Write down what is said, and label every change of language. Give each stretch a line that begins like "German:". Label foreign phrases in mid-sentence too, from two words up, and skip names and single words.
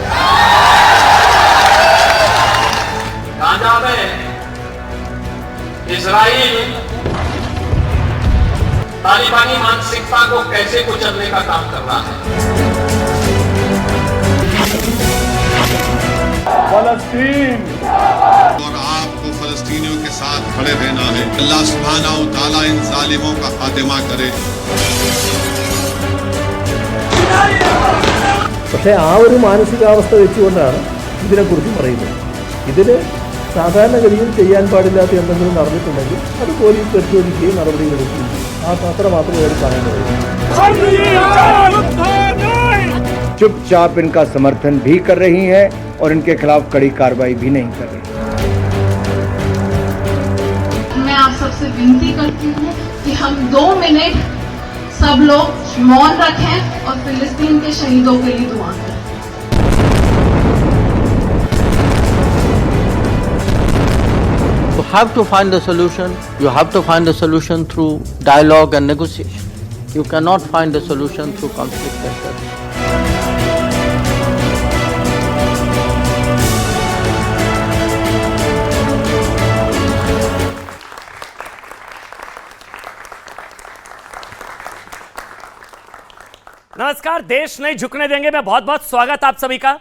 Hindi: गाजा में इजराइल तालिबानी मानसिकता को कैसे कुचलने का काम कर रहा है। फलस्तीन और आपको फलस्तीनियों के साथ खड़े रहना है।
Arabic: الله سبحانه تعالى
Hindi: इन जालिमों का खात्मा करे।
Malayalam: പക്ഷേ ആ ഒരു മാനസികാവസ്ഥ വെച്ചുകൊണ്ടാണ് ഇതിനെക്കുറിച്ച് പറയുന്നത്. ഇതിൽ സാധാരണഗതിയിൽ ചെയ്യാൻ പാടില്ലാത്ത എന്തെങ്കിലും നടന്നിട്ടുണ്ടെങ്കിൽ അത് പോലീസ് പരിശോധിക്കുകയും നടപടികളെടുക്കുകയും അത്ര മാത്രമേ അവർ പറയാൻ കഴിയൂ.
Hindi: चुपचाप इनका समर्थन भी कर रही हैं और इनके खिलाफ कड़ी कार्रवाई भी नहीं कर रही। मैं आप सबसे विनती करती हूँ कि हम 2 मिनट सब लोग मौन रखें और फिलिस्तीन के शहीदों के लिए दुआ करें।
English: You have to find a solution. You have to find a solution through dialogue and negotiation. You cannot find a solution through conflict and terror.
Hindi: नमस्कार, देश नहीं झुकने देंगे में बहुत बहुत स्वागत आप सभी का।